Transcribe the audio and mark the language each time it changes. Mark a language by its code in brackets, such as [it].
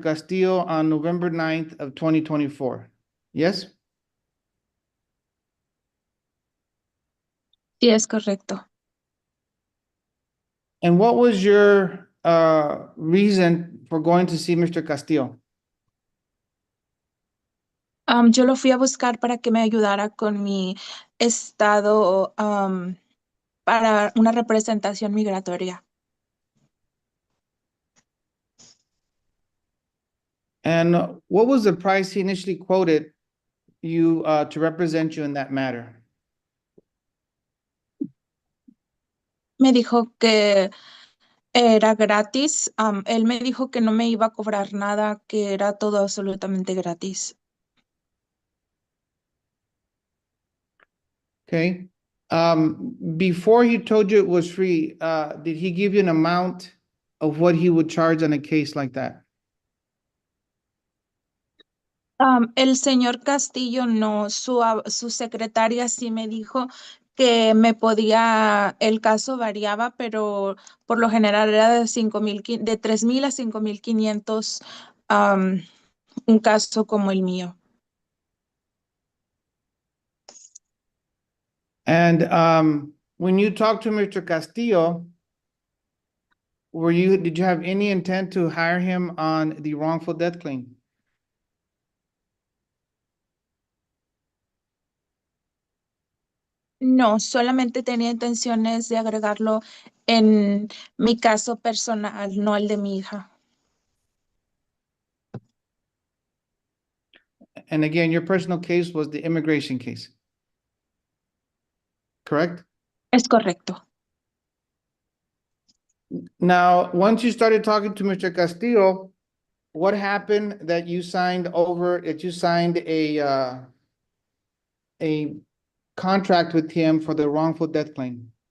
[en] Castillo on November 9th of 2024, yes? [es] Sí, es correcto. [en] And what was your reason for going to see Mr. Castillo? [es] Yo lo fui a buscar para que me ayudara con mi estado para una representación migratoria. [en] And what was the price he initially quoted you to represent you in that matter? [es] Me dijo que era gratis. Él me dijo que no me iba a cobrar nada, que era todo absolutamente gratis. [en] Okay. Before he told you it was free, did he give you an amount of what he would charge on a case like that? [es] El señor Castillo no, su secretaria sí me dijo que me podía, el caso variaba, pero por lo general era de 3,000 a 5,500, un caso como el mío. [en] And when you talked to Mr. Castillo, did you have any intent to hire him on the wrongful death claim? [es] No, solamente tenía intenciones de agregarlo en mi caso personal, no el de mi hija. [en] And again, your personal case was the immigration case, correct? [es] Es correcto. [en] Now, once you started talking to Mr. Castillo, what happened that you signed a contract with him for the wrongful death claim?